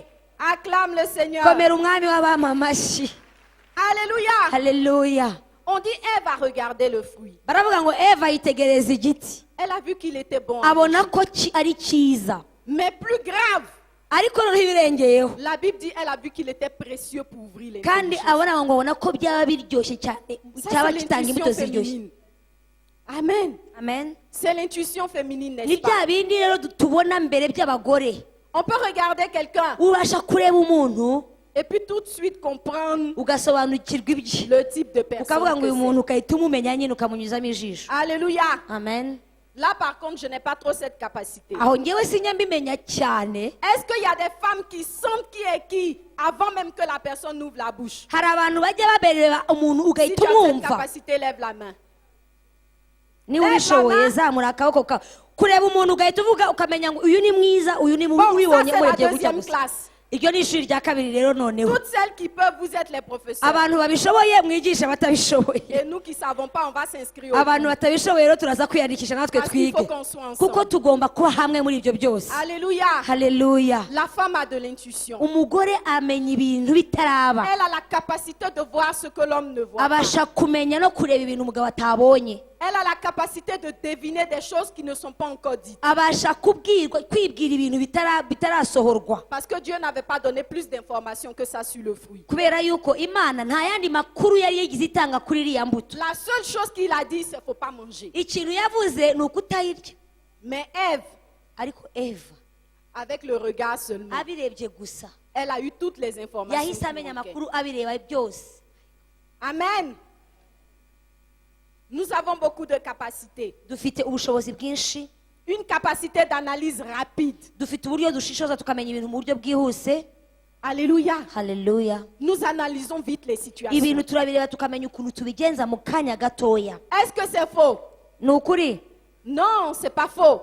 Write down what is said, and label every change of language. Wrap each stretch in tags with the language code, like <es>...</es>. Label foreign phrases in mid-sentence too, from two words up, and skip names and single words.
<fr>Acclame le Seigneur.</fr> <rw>Komera umwami w'abama amashyi.</rw> <fr>Alléluia.</fr> <rw>Haleluya.</rw> <fr>On dit Ève a regardé le fruit.</fr> <rw>Baravuga ngo Eva yitegereza igiti.</rw> <fr>Elle a vu qu'il était bon. à</fr> <rw>Abona</rw> <fr>manger.</fr> <rw>ko ari cyiza.</rw> <fr>Mais plus grave,</fr> <rw>Ariko noneho ibirengeyeho.</rw> <fr>la Bible dit elle a vu qu'il était précieux pour ouvrir les</fr> <rw>Kandi</rw> <fr>bouches.</fr> <rw>abona ngo abona ko byaba biryoshye cyane,</rw> <fr>Ça,</fr> <rw>cyaba</rw> <fr>c'est</fr> <rw>gitanga imbuto</rw> <fr>l'intuition</fr> <rw>ziryoshye.</rw> <fr>féminine. Amen. Amen. C'est l'intuition féminine,</fr> <rw>Ni</rw> <fr>n'est-ce</fr> <rw>bya</rw> <fr>pas?</fr> <rw>bindi rero tubona mbere by'abagore.</rw> <fr>On peut regarder quelqu'un</fr> <rw>Ubasha kureba umuntu</rw> <fr>et puis tout de suite comprendre</fr> <rw>ugasobanukirwa ibye.</rw> <fr>le type de personne.</fr> <rw>Ukavuga ngo</rw> <fr>que</fr> <rw>uyu</rw> <fr>c'est.</fr> <rw>muntu ukahita umumenya nyine ukamunyuzamo ijisho.</rw> <fr>Alléluia. Amen. Là, par contre, je n'ai pas trop cette capacité.</fr> <rw>Aho ngewe sinya mbimenya cyane.</rw> <fr>Est-ce qu'il y a des femmes qui sentent qui est qui avant même que la personne ouvre la bouche?</fr> <rw>Hari abantu bajya baberera umuntu</rw> <fr>Si</fr> <rw>ugahita</rw> <fr>tu as cette</fr> <rw>umwumva.</rw> <fr>capacité, lève la main.</fr> <rw>Niba ubishoboye zamura akaboko kawe. Kureba umuntu ugahita uvuga ukamenya ngo uyu ni mwiza, uyu ni mubi,</rw> <fr>Bon, ça</fr> <rw>ubibonye</rw> <fr>c'est la</fr> <rw>urebye gutya</rw> <fr>deuxième</fr> <rw>gusa.</rw> <fr>classe.</fr> <rw>Iryo ni ishuri rya kabiri rero noneho.</rw> <fr>Toutes celles qui peuvent, vous êtes les professeurs.</fr> <rw>Abantu babishoboye mwigisha batabishoboye.</rw> <fr>Et nous qui ne savons pas, on va s'inscrire au</fr> <rw>Abantu</rw> <fr>cours.</fr> <rw>batabishoboye rero turaza kwiyandikisha natwe</rw> <fr>Parce qu'il</fr> <rw>twige.</rw> <fr>faut qu'on soit</fr> <rw>Kuko</rw> <fr>ensemble.</fr> <rw>tugomba kuba hamwe muri ibyo byose.</rw> <fr>Alléluia.</fr> <rw>Haleluya.</rw> <fr>La femme a de l'intuition.</fr> <rw>Umugore amenya ibintu bitaraba.</rw> <fr>Elle a la capacité de voir ce que l'homme ne voit pas.</fr> <rw>Abasha kumenya no kureba ibintu umugabo atabonye.</rw> <fr>Elle a la capacité de deviner des choses qui ne sont pas encore dites.</fr> <rw>Abasha kwibwira ibintu bitarasohorwa.</rw> <fr>Parce que Dieu n'avait pas donné plus d'informations que ça sur le fruit.</fr> <rw>Kubera yuko Imana nta yandi makuru yari yagize itanga kuri iriya mbuto.</rw> <fr>La seule chose qu'il a dit, c'est qu'il ne faut pas manger.</fr> <rw>Ikintu yavuze ni ukutayirya.</rw> <fr>Mais Ève,</fr> <rw>Ariko Eva</rw> <fr>avec le regard seulement,</fr> <rw>abirebye gusa</rw> <fr>elle a eu toutes les informations.</fr> <rw>yahise</rw> <fr>qui</fr> <rw>amenya</rw> <fr>manquaient.</fr> <rw>amakuru abireba byose. Amen.</rw> <fr>Nous avons beaucoup de capacités.</fr> <rw>Dufite ubushobozi bwinshi,</rw> <fr>Une capacité d'analyse rapide.</fr> <rw>dufite uburyo dushishoza tukamenya ibintu mu buryo bwihuse.</rw> <fr>Alléluia.</fr> <rw>Haleluya.</rw> <fr>Nous analysons vite les situations.</fr> <rw>Ibintu turabireba tukamenya ukuntu tubigenza mu kanya gatoya.</rw> <fr>Est-ce que c'est faux?</fr> <rw>Ni ukuri?</rw> <fr>Non, c'est pas faux.</fr>